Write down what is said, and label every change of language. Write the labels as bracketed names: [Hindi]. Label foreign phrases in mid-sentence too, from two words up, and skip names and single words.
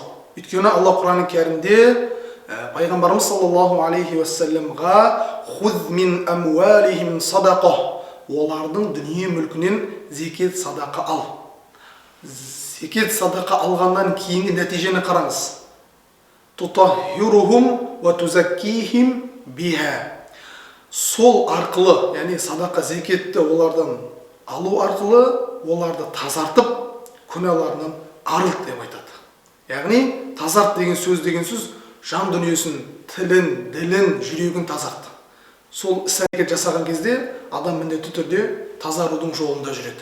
[Kazakh] Өйткені Алла Құран кәрімде пайғамбарымыз [Arabic] صلى الله عليه وسلم «خذ من أموالهم صدقة», [Kazakh] олардың дүние мүлкінен зекет, садақа ал. Зекет, садақа алғаннан кейінгі нәтижені қараңыз. [Arabic] «تطهرهم وتزكيهم بها». [Kazakh] Сол арқылы, яғни садақа, зекетті олардан алу арқылы оларды тазартып, күнәларынан арылт деп айтады. Яғни тазарт деген сөз жан дүниесін, тілін, ділін, жүрегін тазарт. Сол іс-әрекет жасаған кезде адам міндетті түрде тазарудың жолында жүреді.